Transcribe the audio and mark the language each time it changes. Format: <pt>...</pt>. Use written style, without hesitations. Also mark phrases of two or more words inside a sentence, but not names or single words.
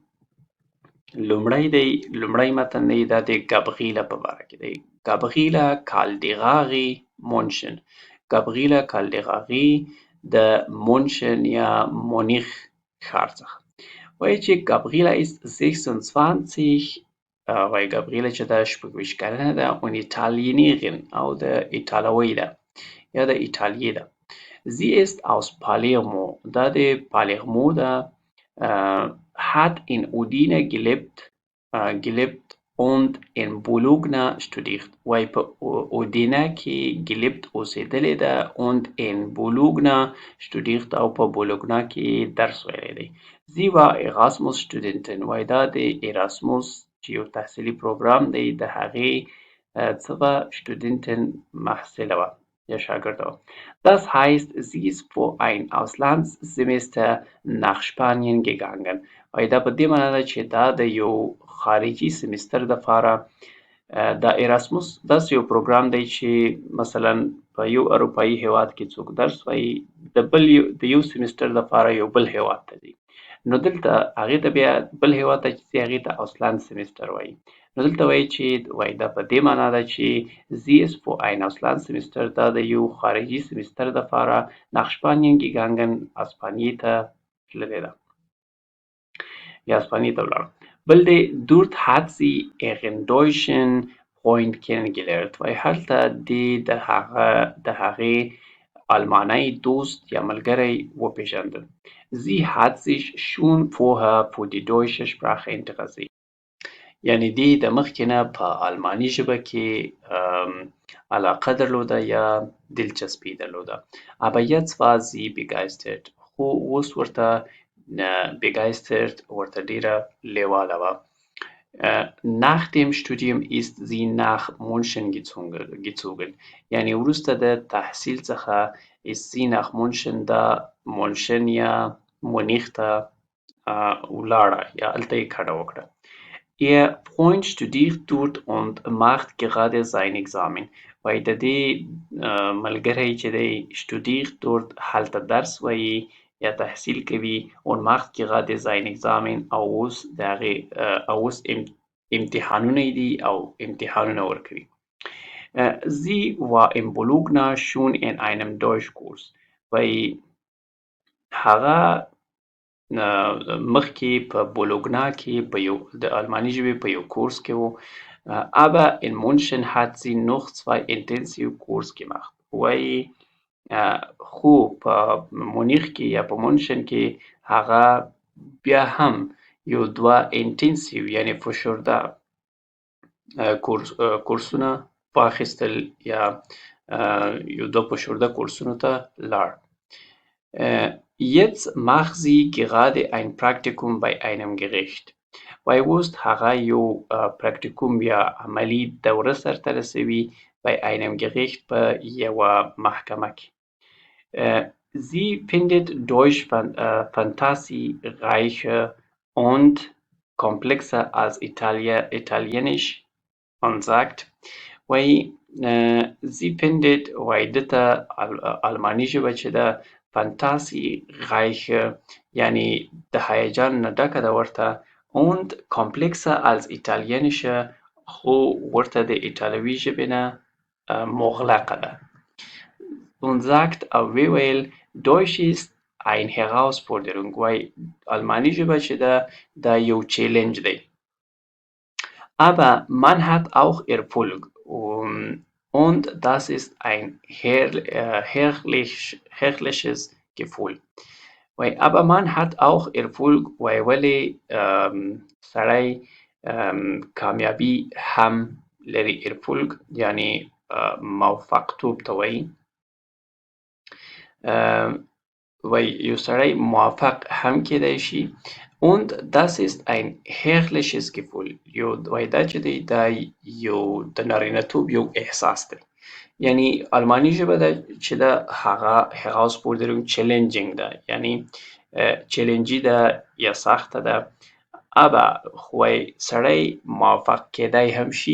<ps>لومړی متن دی دا د Gabriela په باره کې دی Gabriela Calderari München Gabriela Calderari د مونشن یا مونیخ ښار څخه وایي چې Gabriela ist 26 وایي Gabriela چې دا 26 کلنه ده</ps> <de>und Italienerin</de> <ps>او د ایټالوۍ ده یا د ایټالیې</ps> <de>ده Sie ist aus Palermo</de> <ps>دا د پالرمو ده</ps> <de>hat in Udine gelebt und in Bologna studiert</de> <ps>وایي په اودینه کې gelebt اوسېدلې ده</ps> <de>und in Bologna studiert</de> <ps>او په بولوګنا کې درس ویلی دی</ps> <de>Sie war Erasmus Studentin</de> <ps>وایي دا د Erasmus چې یو تحصیلي پروګرام دی د هغې</ps> <de>zwei Studentin</de> <ps>محصله وه یا شاگرده وه.</ps> <de>Das heißt, sie ist für ein Auslandssemester nach Spanien gegangen.</de> <ps>وایي دا په دې معنی ده چې دا د یو خارجي سمستر دپاره دا ایراسموس داسې یو پروګرام دی چې مثلا په یو اروپایي هیواد کې څوک درس وایي د یو سمستر دپاره یو بل هیواد ته ځي، نو دلته هغې ته بیا بل هیواد ته چې ځي هغې ته ausland سمستر وایي. نو دلته وایي چې وایي دا په دې معنا ده چې</ps> <de>sie ist für ein Auslandssemester</de> <ps>دا د یو خارجي سمستر دپاره</ps> <de>nach Spanien gegangen</de> <ps>اسپانیې ته تللې ده یا اسپانیې ته ولاړه. بل دی</ps> <de>dort hat sie ihren deutschen Freund kennengelernt</de> <ps>وایي هلته دې د هغې المانی دوست یا ملګری وپېژندل.</ps> <de>Sie hat sich schon vorher für die deutsche Sprache interessiert.</de> <ps>یعنې دې د مخکې نه په الماني ژبه کې علاقه درلوده یا دلچسپي درلوده.</ps> <de>Aber jetzt war sie begeistert.</de> <ps>خو اوس ورته begeistert ورته ډېره لیواله وه.</ps> <de>Nach dem Studium ist sie nach München gezogen.</de> <ps>یعنې وروسته د تحصیل څخه</ps> <de>ist sie nach München</de> <ps>دا مونشن یا مونیخ ته ولاړه یا هلته یې کډه وکړه.</ps> <de>Ihr Freund studiert dort und macht gerade sein Examen.</de> <ps>وایي د دې ملګری چې دی</ps> <de>studiert dort</de> <ps>هلته درس وایي یا تحصیل کوي</ps> <de>und macht gerade sein Examen</de> <ps>او اوس د هغې اوس امتحانونه دي او امتحانونه ورکوي.</ps> <de>Sie war in Bologna schon in einem Deutschkurs.</de> <ps>وایي هغه مخکې په بولوګنا کې په یو د الماني ژبې په یو کورس کې و.</ps> <de>Aber in München hat sie noch 2 Intensivkurs gemacht.</de> <ps>وایي خو په مونیخ کې یا په مونشن کې هغه بیا هم یو 2 انټنسیو یعنې فشرده کورسونه واخیستل یا یو 2 فشرده کورسونو ته لاړ.</ps> <de>Jetzt macht sie gerade ein Praktikum bei einem Gericht.</de> <ps>وایي اوس هغه یو پراکتیکوم یا عملي دوره سرته رسوي</ps> <de>bei einem Gericht</de> <ps>په یوه محکمه کې.</ps> <de>Sie findet Deutsch fantasiereicher und komplexer als Italienisch und sagt</de> <ps>وایي</ps> <de>sie findet</de> <ps>وایي ده ته الماني ژبه چې ده fantasiereicher یعنې د هیجان نه ډکه ده ورته</ps> <de>und komplexer als italienische</de> <ps>خو ورته د ایټالوي ژبې نه مغلقه ده.</ps> <de>Und sagt</de> <ps>او ویل</ps> <de>Deutsch ist ein Herausforderung</de> <ps>وایي الماني ژبه چې ده دا یو چیلنج دی.</ps> <de>Aber man hat auch Erfolg und das ist ein herrliches Gefühl.</de> <ps>وایي</ps> <de>aber man hat auch Erfolg</de> <ps>وایي ولې سړی کامیابي هم لري. Erfolg یعنې موفقتوب ته وایي. وایي یو سړی موفق هم کیدی شي.</ps> <de>Und das ist ein herrliches Gefühl.</de> <ps>وایي دا چې دی دا یو د نارینه‌توب یو احساس دی. یعنې الماني ژبه ده چې ده هغه herausforderung challenging ده یعنې چیلنجي ده یا سخته ده. aber خو وایي سړی موفق کیدی هم شي.</ps>